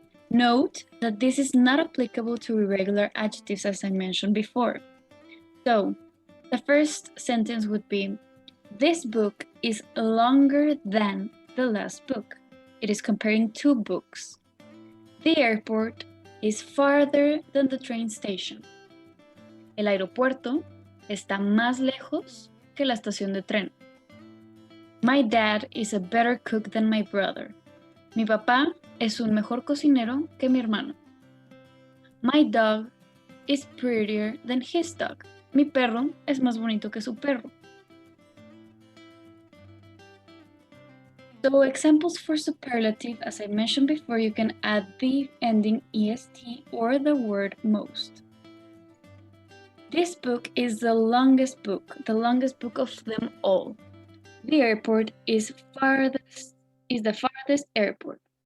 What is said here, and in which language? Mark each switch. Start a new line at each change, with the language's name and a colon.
English: Note that this is not applicable to irregular adjectives, as I mentioned before. So, the first sentence would be, this book is longer than the last book. It is comparing 2 books. The airport is farther than the train station.
Spanish: El aeropuerto está más lejos que la estación de tren.
English: My dad is a better cook than my brother.
Spanish: Mi papá es un mejor cocinero que mi hermano.
English: My dog is prettier than his dog.
Spanish: Mi perro es más bonito que su perro.
English: So examples for superlative, as I mentioned before, you can add the ending est or the word most. This book is the longest book of them all. The airport is the farthest airport.